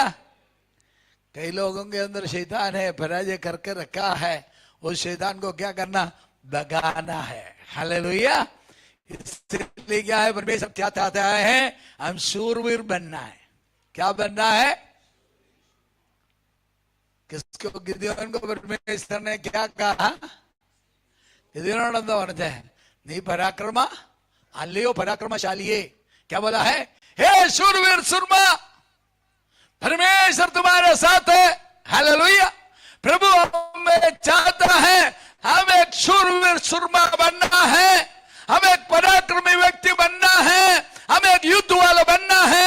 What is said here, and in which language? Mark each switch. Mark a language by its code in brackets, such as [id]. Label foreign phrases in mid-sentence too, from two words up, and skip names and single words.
[hi] कई लोगों के अंदर शैतान है, पराजय करके रखा है, उस शैतान को क्या करना, भगाना है। हालेलुया। इसलिए क्या है, परमेश्वर क्या चाहता है, हम शूरवीर बनना है। क्या बनना है, किसको, गिदयोन को परमेश्वर ने क्या कहा, गिदयोन [ml] പറഞ്ഞേ, നീ പരാക്രമ അല്ലയോ പരാക്രമശാലിയെ, [hi] क्या बोला है, हे शूरवीर सुरमा, परमेश्वर तुम्हारे साथ है। हालेलुया। प्रभु हमें चाहता है, हम एक शूरवीर सुरमा बनना है, हम एक पराक्रमी व्यक्ति बनना है, हम एक युद्ध वाला बनना है।